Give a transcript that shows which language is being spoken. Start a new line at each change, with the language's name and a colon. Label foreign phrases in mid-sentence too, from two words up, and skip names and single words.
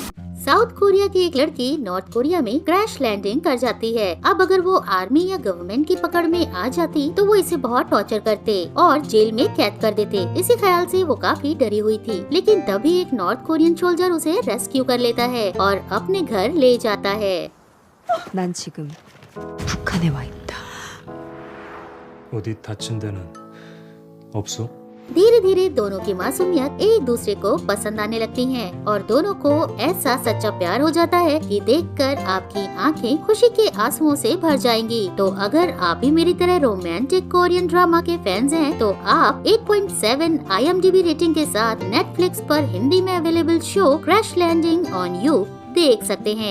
Hindi: साउथ कोरिया की एक लड़की नॉर्थ कोरिया में
English: crash landing
Hindi: कर जाती है। अब अगर वो आर्मी या गवर्नमेंट की पकड़ में आ जाती तो वो इसे बहुत टॉर्चर करते और जेल में कैद कर देते। इसी ख्याल से वो काफी डरी हुई थी, लेकिन तभी एक
English: North Korean soldier
Hindi: उसे रेस्क्यू कर लेता है और अपने घर ले जाता है।
Korean: 난 지금 북한에 와 있다. 어디 다친 데는 없어?
Hindi: धीरे धीरे दोनों की मासूमियत एक दूसरे को पसंद आने लगती हैं और दोनों को ऐसा सच्चा प्यार हो जाता है कि देखकर आपकी आंखें खुशी के आंसुओं से भर जाएंगी। तो अगर आप भी मेरी तरह
English: romantic Korean drama
Hindi: के फैंस हैं तो आप 8.7 IMDb रेटिंग के साथ नेटफ्लिक्स पर हिंदी में अवेलेबल शो क्रैश लैंडिंग ऑन यू देख सकते हैं।